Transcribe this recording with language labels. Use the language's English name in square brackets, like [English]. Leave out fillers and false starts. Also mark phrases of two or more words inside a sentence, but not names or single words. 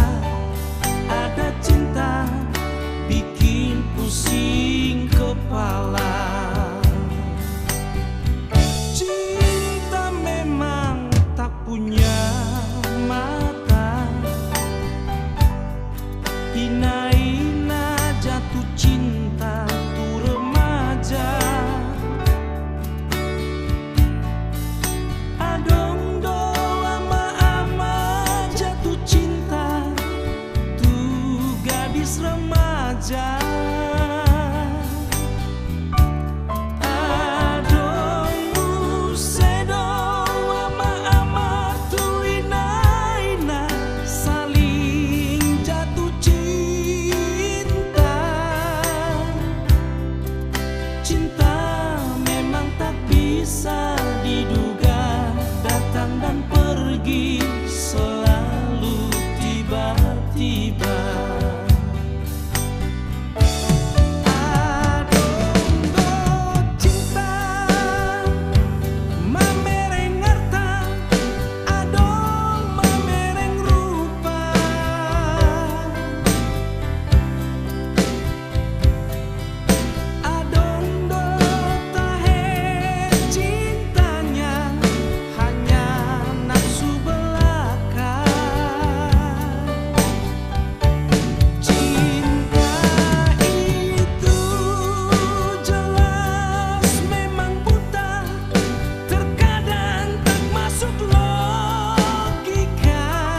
[Indonesian] Ada cinta bikin pusing kepala. Cinta memang tak punya mata. Ina-ina jatuh cinta tuh remaja. [Batak Toba] Adong do ama-ama [Indonesian] jatuh cinta tuh gadis remaja. [Batak Toba] Adong musedo ama-ama tuh ina-ina [Indonesian] saling jatuh cinta. Cinta memang tak bisa diduga, datang dan pergi selalu tiba-tiba. [Batak Toba] Adong cinta mamereng harta, adong mamereng rupa. Adong do tahe [Indonesian] cintanya hanya nafsu belaka. Cinta itu jelas memang buta, terkadang tak masuk logika.